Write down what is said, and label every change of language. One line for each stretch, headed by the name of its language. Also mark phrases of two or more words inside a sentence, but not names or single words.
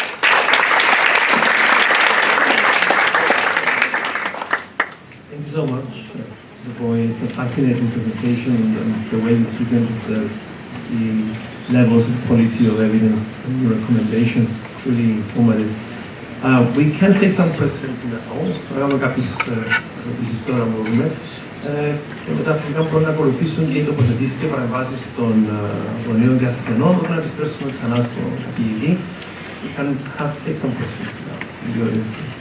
English: Thank you so much, Boy. It's a fascinating presentation, and the way you presented the levels of quality of evidence and your recommendations, really informative. We can take some questions in the hall.
Greek: Παρακαλώ κάποιες ερωτήσεις τώρα μπορούμε. Και μετά φυσικά μπορούν να ακολουθήσουν και οι τοποθετήσεις και παρεμβάσεις των γονείων και ασθενών όταν επιστρέψουμε ξανά στον καθηγητή.
English: We can take some questions now in the audience.